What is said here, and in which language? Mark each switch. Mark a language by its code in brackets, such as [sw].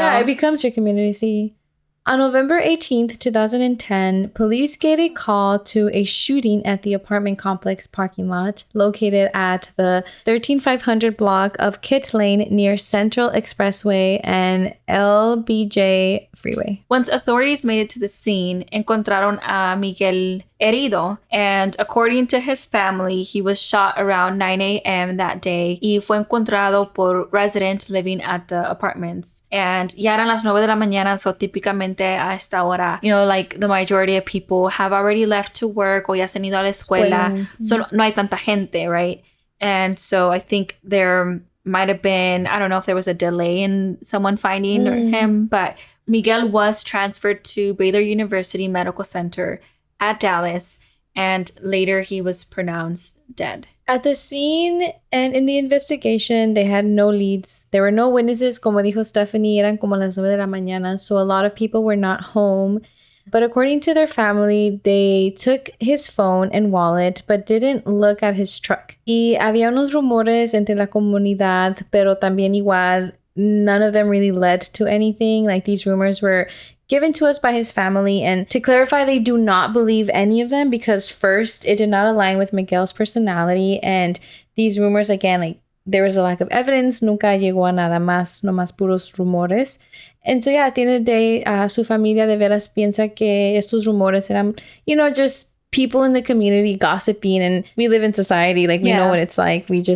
[en] Yeah, it becomes your community. See, on November 18th, 2010, police get a call to a shooting at the apartment complex parking lot located at the 13500 block of Kit Lane near Central Expressway and LBJ Freeway. Once authorities made it to the scene, [es] encontraron a Miguel herido, [en] and according to his family, he was shot around 9 a.m. that day [es] y fue encontrado por [en] resident living at the apartments. [es] And ya eran las 9 de la mañana, so típicamente a esta hora, [en] you know, like the majority of people have already left to work [es] o ya se han ido a la escuela, so no hay tanta gente, right? [en] And so I think there might have been, I don't know if there was a delay in someone finding him, but Miguel was transferred to Baylor University Medical Center at Dallas, and later he was pronounced dead. At the scene and in the investigation, they had no leads. There were no witnesses. [es] Como dijo Stephanie, eran como las 9 de la mañana, [en] so a lot of people were not home. But according to their family, they took his phone and wallet, but didn't look at his truck. [es] Y había unos rumores entre la comunidad, pero también igual, [en] none of them really led to anything. Like these rumors were given to us by his family, and to clarify, they do not believe any of them because first, it did not align with Miguel's personality, and these rumors, again, like there was a lack of evidence, [es] nunca llegó a nada más, no más puros rumores. [en] And so yeah, at the end of the day, [es] su familia de veras piensa que estos rumores eran, [en] you know, just people in the community gossiping, and we live in society, like we know what it's like.